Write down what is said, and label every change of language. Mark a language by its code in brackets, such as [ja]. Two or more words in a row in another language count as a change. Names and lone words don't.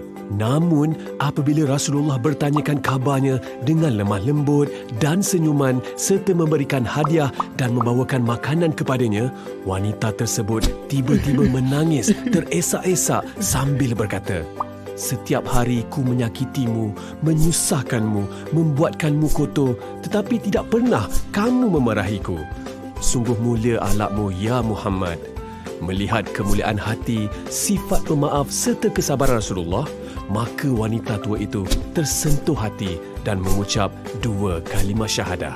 [ms] Namun, apabila Rasulullah bertanyakan khabarnya dengan lemah lembut dan senyuman serta memberikan hadiah dan membawakan makanan kepadanya, wanita tersebut tiba-tiba menangis teresak-esak sambil berkata, "Setiap hari ku menyakitimu, menyusahkanmu, membuatkanmu kotor, tetapi tidak pernah kamu memarahiku. Sungguh mulia akhlakmu ya Muhammad." Melihat kemuliaan hati, sifat pemaaf serta kesabaran Rasulullah, maka wanita tua itu tersentuh hati dan mengucap 2 kalimah syahadah.